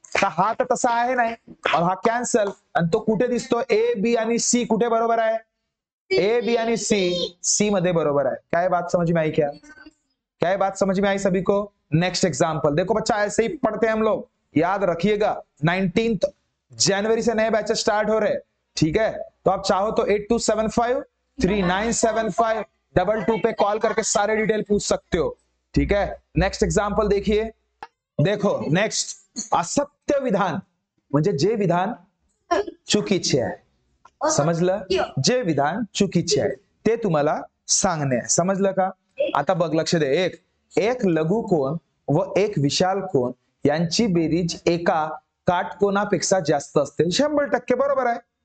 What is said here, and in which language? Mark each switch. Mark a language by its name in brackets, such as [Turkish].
[Marathi] तर हा तर तसा आहे नाही, हा कॅन्सल. आणि तो कुठे दिसतो? ए बी आणि सी कुठे बरोबर आहे? ए बी आणि सी मध्ये बरोबर है. [Hindi] क्या बात समझ में आई? क्या बात समझ में आई सभी को? नेक्स्ट एग्जाम्पल देखो बच्चा, ऐसे ही पढ़ते हैं हम लोग, याद रखिएगा। 19 जनवरी से नए बैचेस स्टार्ट हो रहे हैं। ठीक है, तो आप चाहो तो 8275397522 पे कॉल करके सारे डिटेल पूछ सकते हो। ठीक है, नेक्स्ट एग्जाम्पल देखिए। देखो नेक्स्ट, [Marathi] असत्य विधान म्हणजे जे विधान चुकीचे आहे, समजलं? जे विधान चुकीचे आहे ते तुम्हाला सांगणे आहे, समजलं का? आता बघ, लक्ष दे. एक लघु कोन व एक विशाल कोन यांची बेरीज एका काटकोनापेक्षा जास्त असते 100% बरोबर आहे.